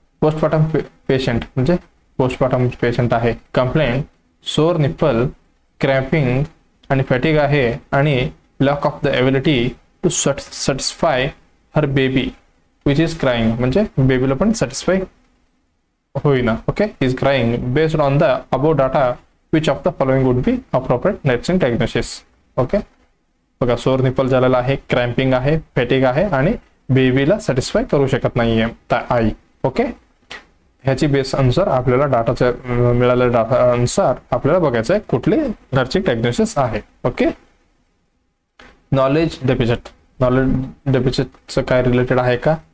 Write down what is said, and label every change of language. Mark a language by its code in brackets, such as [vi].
[mr] Postpartum patient म्हणजे postpartum patient आहे. [en] complaint sore nipple, cramping आणि fatigue आहे आणि lack of the ability to satisfy her baby which is crying [mr] म्हणजे बेबीला पण सॅटिस्फाय होईना. [en] Okay, is crying based on the above data which of the following would be appropriate nursing diagnosis. [mr] Okay, बघा सोर nipple झालेला आहे, क्रॅम्पिंग आहे, fatigue आहे आणि बेबीला सॅटिस्फाय करू शकत नाहीये आई. ओके, ह्याची बेस अनुसार आपल्याला डाटाच्या मिळालेल्या डाटा अनुसार आपल्याला बघायचं आहे कुठले नर्सिंग डायग्नोसिस आहे. Okay, knowledge deficit. नॉलेज डेफिसिटचं काय रिलेटेड आहे का?